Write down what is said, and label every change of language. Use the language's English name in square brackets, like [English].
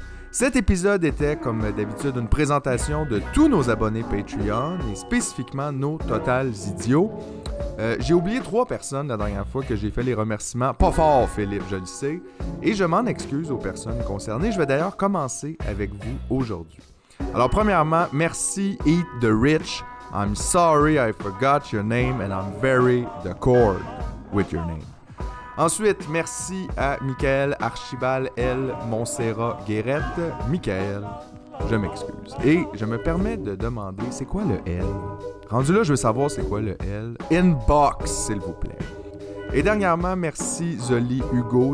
[French] Cet épisode était, comme d'habitude, une présentation de tous nos abonnés Patreon et spécifiquement nos Totals Idiots. J'ai oublié 3 personnes la dernière fois que j'ai fait les remerciements. Pas fort, Philippe, je le sais. Et je m'en excuse aux personnes concernées. Je vais d'ailleurs commencer avec vous aujourd'hui. Alors, premièrement, merci Eat the Rich. [English] I'm sorry I forgot your name and I'm very d'accord with your name. [French] Ensuite, merci à Michael Archibald L. Montserrat-Guérette. Michael, je m'excuse. Et je me permets de demander, c'est quoi le L? Rendu là, je veux savoir c'est quoi le L. Inbox, s'il vous plaît. Et dernièrement, merci Zoli Hugo.